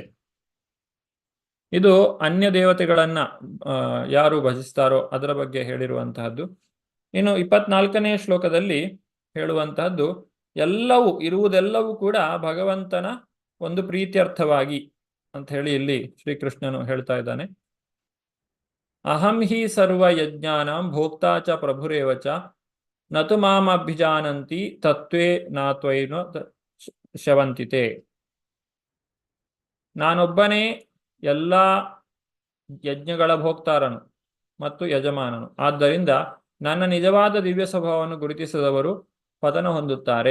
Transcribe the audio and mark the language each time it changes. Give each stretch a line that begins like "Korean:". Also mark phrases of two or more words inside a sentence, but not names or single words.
Kannada: ಇದು ಅನ್ಯ ದೇವತೆಗಳನ್ನ ಯಾರು ಭಜಿಸ್ತಾರೋ ಅದರ ಬಗ್ಗೆ ಹೇಳಿರುವಂತಹದ್ದು. ಇನ್ನು 24ನೇ ಶ್ಲೋಕದಲ್ಲಿ ಹೇಳುವಂತಹದ್ದು, ಇರುವುದೆಲ್ಲವೂ ಕೂಡ ಭಗವಂತನ ಒಂದು ಪ್ರೀತ್ಯರ್ಥವಾಗಿ, ಅಂತ ಹೇಳಿ ಇಲ್ಲಿ ಶ್ರೀಕೃಷ್ಣನು ಹೇಳ್ತಾ ಇದ್ದಾನೆ.
Sanskrit: ಅಹಂ ಹಿ ಸರ್ವ ಯಜ್ಞಾನಾಂ ಭೋಕ್ತಾ ಚ ಪ್ರಭುರೇವ ಚ ನತು ಮಾಂ ಅಭಿಜಾನಂತಿ ತತ್ವೇ ನಾತ್ವೈನ ಶವಂತಿತೆ.
Kannada: ನಾನೊಬ್ಬನೇ ಎಲ್ಲ ಯಜ್ಞಗಳ ಭೋಕ್ತಾರನು ಮತ್ತು ಯಜಮಾನನು. ಆದ್ದರಿಂದ ನನ್ನ ನಿಜವಾದ ದಿವ್ಯ ಸ್ವಭಾವವನ್ನು ಗುರುತಿಸಿದವರು ಪತನ ಹೊಂದುತ್ತಾರೆ.